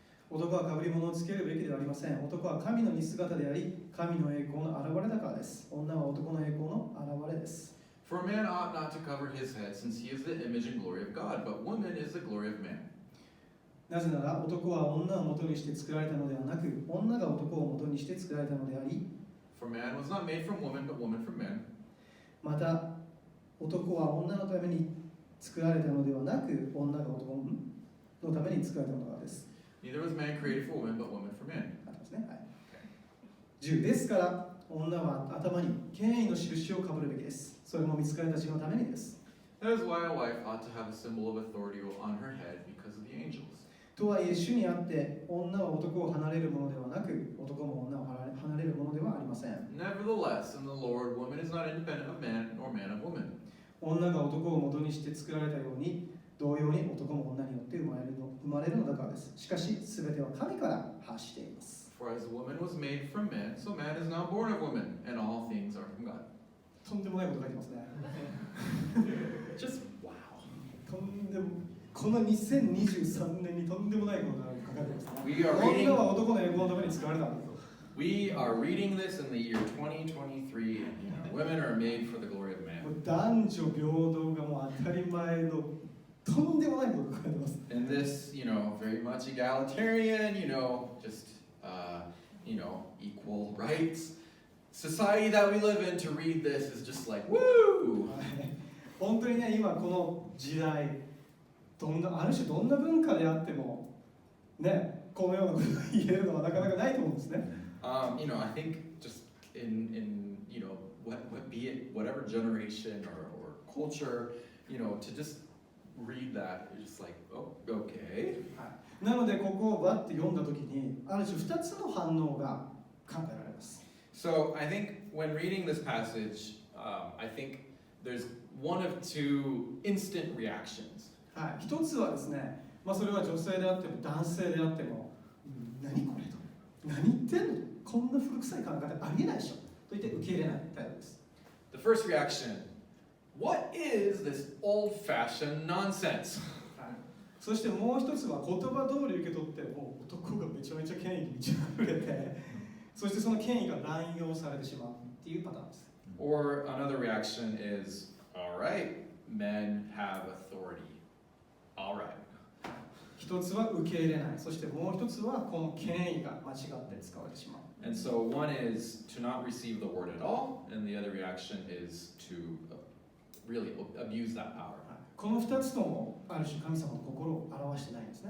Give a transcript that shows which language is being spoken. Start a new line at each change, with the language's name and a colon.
Japanese: 男はかぶり物をつけるべきではありません。男は神の似姿であり、神の栄光の現れだからです。女は男の栄光の現れです。
English: For a man ought not to cover his head, since he is the image and glory of God, but woman is the glory of man.
Japanese: なぜなら男は女を元にして作られたのではなく、女が男を元にして作られたのであり、
English: For man was not made from woman, but woman from man.
Japanese: また男は女のために作られたのではなく、女が男のために作られたのです。
English: Neither was man created for woman, but woman for man.
Japanese: 10ですから、女は頭に権威の印をかぶるべきです。それも見つかりたちのためにです。
English: That is why a wife ought to have a symbol of authority on her head because of the angels.
Japanese: とはいえ、主にあって女は男を離れるものではなく、男も女を離れるものではありません。
English: Nevertheless, in the Lord, woman is not independent of man, nor man of woman.
Japanese: 女が男を元にして作られたように、同様に男も女によって生まれるのだからです。しかし、すべては神から発しています。
English: For as woman was made from man, so man is now born of woman, and all things are from God.
Japanese: とんでもないこと書いてますね。
English: Just wow.
Japanese: この2023年にとんでもないことが書かれてますね。女は男の栄光のために作られたんだと。
English: We are reading this in the year 2023, and women are made for the glory of man.
Japanese: 男女平等がもう当たり前のとんでもないことが書かれてます。
English: And this, very much egalitarian, just, equal rights society that we live in, to read this is just like, woo!
Japanese: 本当にね、今この時代、ある種どんな文化であっても、ね、このようなことが言えるのはなかなかないと思うんですね。
English: I think just in be it whatever generation or culture, to just read that is just like, oh, okay.
Japanese: なのでここをバッて読んだときに、ある種2つの反応が考えられます。
English: So I think when reading this passage, I think there's one of two instant reactions.
Japanese: はい、一つはですね、それは女性であっても男性であっても、何これと。何言ってんの、こんな古臭い考え方ありえないでしょと言って受け入れない態度です。
English: The first reaction, what is this old-fashioned nonsense?
Japanese: そしてもう一つは言葉通り受け取って、もう男がめちゃめちゃ権威に満ち溢れて、そしてその権威が乱用されてしまうっていうパターンです。
English: Or another reaction is, all right, men have authority. All right.
Japanese: 一つは受け入れない、そしてもう一つはこの権威が間違って使われてしまう。
English: And so one is to not receive the word at all, and the other reaction is to really abuse that power.
Japanese: この2つともある種神様の心を表してないんですね。